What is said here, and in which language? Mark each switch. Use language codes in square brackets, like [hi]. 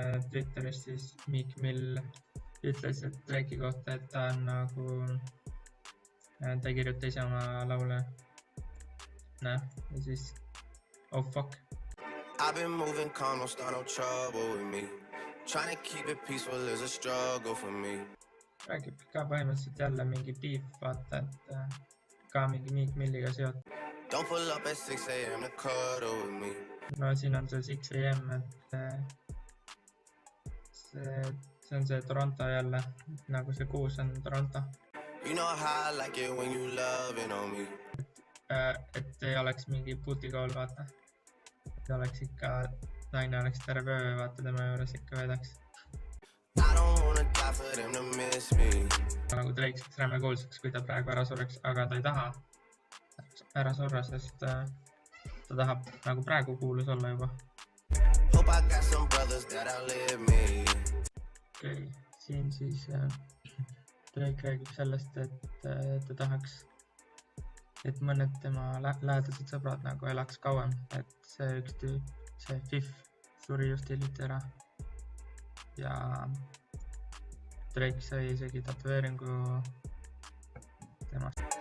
[et] Twitteris siis Meek Mill ütles, et Drake'i kohta, et ta on nagu, ta ei kirjuta ise oma laule. Ja siis, [en] oh fuck. I've been moving calm, don't start no trouble with me. Trying to keep it peaceful is a struggle for me. [et] Räägib ka põhimõtteliselt jälle mingi beef, vaata, et ka mingi Meek Milliga seotud. [en] Don't pull up at 6 a.m. to cuddle with me. [et] No siin on see 6 a.m, et see on see Toronto jälle, nagu see kuus on Toronto. [en] You know how I like it when you loving on me. [et] Et ei oleks mingi booty-call, vaata. Et oleks ikka, naine oleks terve öö, vaata tema juures ikka veedaks. [en] I don't wanna die for them to miss me. [et] Nagu Drake saaks räme kuulsaks, kui ta praegu ära sureks, aga ta ei taha ära surra, sest ta tahab nagu praegu kuulus olla juba. [en] Hope I got some brothers that outlive me. [et] Okei, siin siis Drake räägib sellest, et ta tahaks, et mõned tema lähedased sõbrad nagu elaks kauem, et see üks tüüp, see Fif suri just hiljuti ära. Ja Drake sai isegi tatueeringu temast.